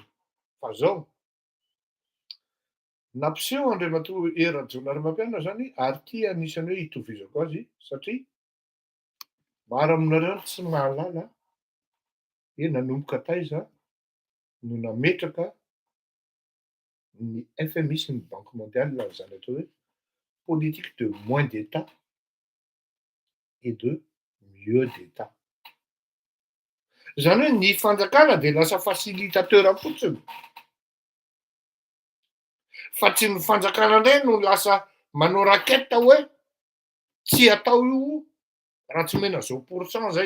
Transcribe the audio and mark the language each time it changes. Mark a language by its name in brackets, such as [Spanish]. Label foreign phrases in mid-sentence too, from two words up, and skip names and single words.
[Malagasy] Fa zao nampiseho Andriamatoa Rajaonarimampianina zany ary ity anisany hoe hitovizako azy satria maro aminareo tsy mahalala hoe nanomboka taiza no nametraka ny FMI sy ny [French] Banque mondiale [Malagasy] zany atao hoe [French] politique de moins d'État et de mieux d'État. [Malagasy] Zany hoe ny fanjakana dia lasa facilitateur fotsiny. Fa tsy ny fanjakana indray no lasa manao raketa hoe tsy atao io raha tsy mena zao pourcent zay.